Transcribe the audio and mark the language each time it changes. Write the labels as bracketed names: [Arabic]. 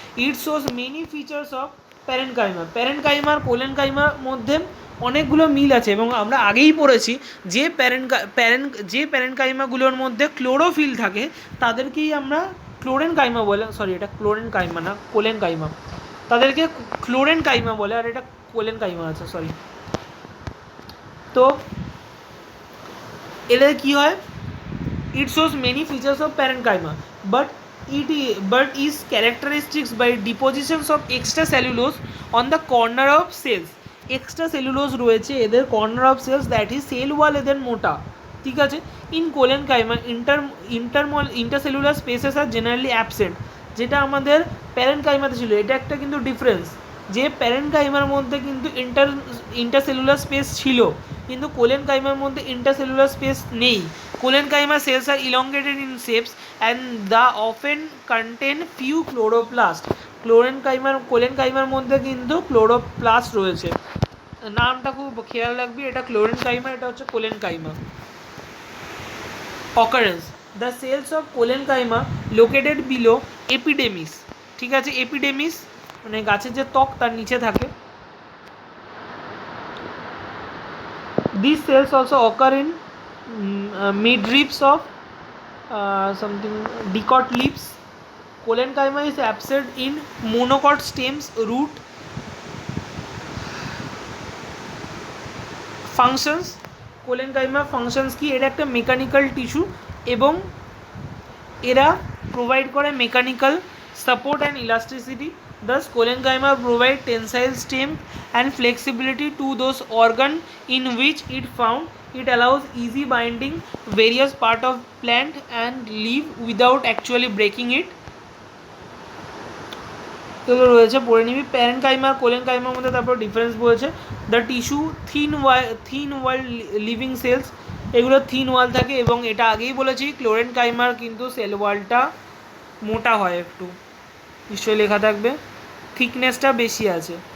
[English] it shows many features of প্যারেনকাইমার [Bangla] কোলেনকাইমার মধ্যে অনেকগুলো মিল আছে এবং আমরা আগেই পড়েছি যে প্যারেনকাইমাগুলোর মধ্যে ক্লোরোফিল থাকে তাদেরকেই আমরা ক্লোরেনকাইমা বলে, সরি এটা ক্লোরেনকাইমা না কোলেনকাইমা। তাদেরকে ক্লোরেন কাইমা বলে, আর এটা কোলেন কাইমা আছে, সরি। তো এদের কি হয়, [English] it shows many features of parenchyma, but but is characteristics by depositions of extracellulose on the corner of cells. extracellulose [Bangla] রয়েছে এদের [English] corner of cells, that is cell wall [Bangla] এদের মোটা, ঠিক আছে। [English] in collenchyma intercellular spaces are generally absent, [Bangla] যেটা আমাদের প্যারেনকাইমাতে ছিল। এটা একটা কিন্তু ডিফারেন্স, যে প্যারেনকাইমার মধ্যে কিন্তু ইন্টারসেলুলার স্পেস ছিল, কিন্তু কোলেনকাইমার মধ্যে ইন্টারসেলুলার স্পেস নেই। [English] Collenchyma cells are elongated in shapes and the often contain few chloroplast. [Bangla] কোলেনকাইমার মধ্যে কিন্তু ক্লোরোপ্লাস্ট রয়েছে। নামটা খুব খেয়াল রাখবি, এটা ক্লোরেনকাইমা, এটা হচ্ছে collenchyma. [English] occurrence, the cells of collenchyma located below epidermis, [Bangla] ঠিক আছে। এপিডেমিস মানে গাছের যে ত্বক তার নিচে থাকে। [English] These cells also occur in midribs of something dicot leaves. Collenchyma is absent in monocot stems, root. [Bangla] Functions, collenchyma functions কি, এটা একটা মেকানিক্যাল টিস্যু এবং এরা প্রোভাইড করে mechanical support and elasticity. [English] Thus, collenchyma provide tensile strength and flexibility to those organ in which it found. It allows easy binding various part of plant and leaf without actually breaking it. [Bangla] এগুলো রয়েছে, পড়ে নিবি। Parenchyma কোলেনকাইমার মধ্যে তারপর difference বলেছে। [English] the tissue thin wall living cells, [Bangla] এগুলো thin ওয়াল থাকে, এবং এটা আগেই বলেছি ক্লোরেনকাইমার কিন্তু সেল ওয়ালটা মোটা হয় একটু, নিশ্চয়ই লেখা থাকবে, থিকনেসটা বেশি আছে।